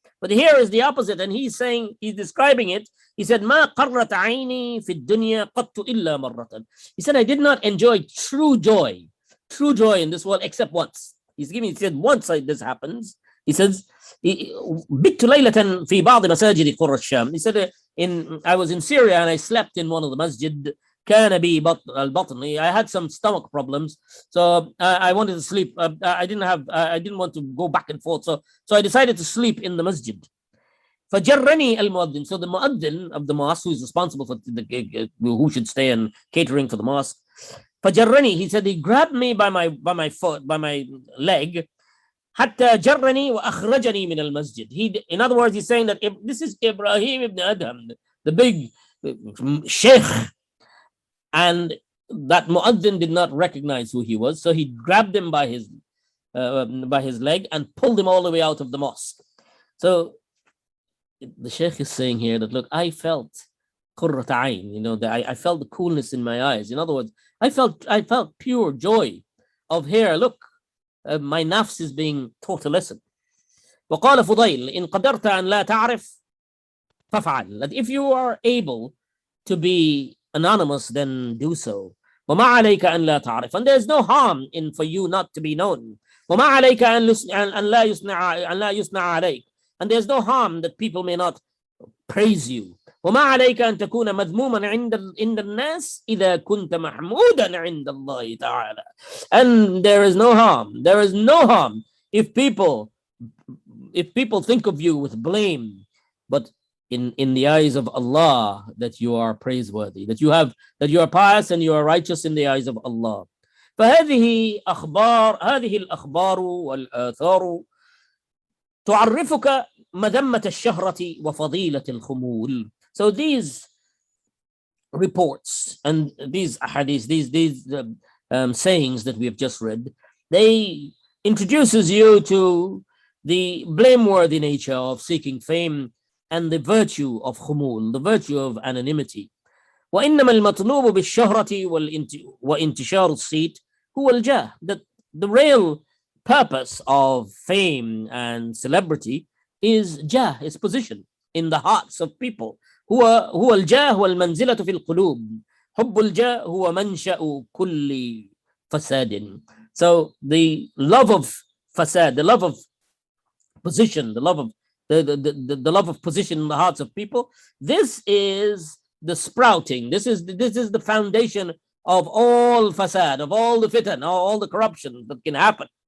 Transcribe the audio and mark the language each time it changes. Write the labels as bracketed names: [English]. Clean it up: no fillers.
[English] But here is the opposite, and he's describing it. He said, [Arabic] "Ma qarrat aini fi dunya qattu illa marratan." [English] He said, "I did not enjoy true joy in this world except once." He said, once this happens. He says, [Arabic] بِتُّ لَيْلَةً فِي بَعْضِ مَسَاجِدِ قُرَّ الشَّامِ. [English] He said, I was in Syria and I slept in one of the masjid. [Arabic] كان بي البطن. [English] I had some stomach problems, so I wanted to sleep. I didn't want to go back and forth, so I decided to sleep in the masjid. [Arabic] فجرني المؤذن. [English] So the muaddin of the mosque, who is responsible for who should stay and catering for the mosque, فجرني, he said, he grabbed me by my foot, by my leg. [Arabic] حتى جرني وأخرجني من المسجد. [English] In other words, he's saying that if this is Ibrahim ibn Adham, the big sheikh, and that muaddin did not recognize who he was, so he grabbed him by his leg and pulled him all the way out of the mosque. So the sheikh is saying here that, look, I felt qurrat ayn, I felt the coolness in my eyes. In other words, I felt pure joy of here. Look, my nafs is being taught a lesson. [Arabic] وقال فضيل إن قدرت أن لا تعرف فافعل. [English] That if you are able to be anonymous, then do so. [Arabic] وما عليك أن لا تعرف. [English] And there's no harm in for you not to be known. [Arabic] وما عليك أن لا يثنى عليك. [English] And there's no harm that people may not praise you. [Arabic] وما عليك أن تكون مذموما عند الناس إذا كنت محمودا عند الله تعالى. [English] And there is no harm if people think of you with blame, but in the eyes of Allah, that you are praiseworthy, that you are pious and you are righteous in the eyes of Allah. [Arabic] فهذه الأخبار والآثار تعرفك مذمة الشهرة وفضيلة الخمول. [English] So these reports and these ahadith, these sayings that we have just read, they introduces you to the blameworthy nature of seeking fame and the virtue of khumul, the virtue of anonymity. [Arabic] وإنما المطلوب بالشهرة وانتشار الصيت هو الجاه. [English] That the real purpose of fame and celebrity is jah, is position in the hearts of people. [Arabic] هو الجاه والمنزلة في القلوب. حب الجاه هو منشأ كل فساد. [English] So the love of fasad, the love of position, the love of position in the hearts of people, this is the sprouting, this is the foundation of all fasad, of all the fitan, all the corruption that can happen.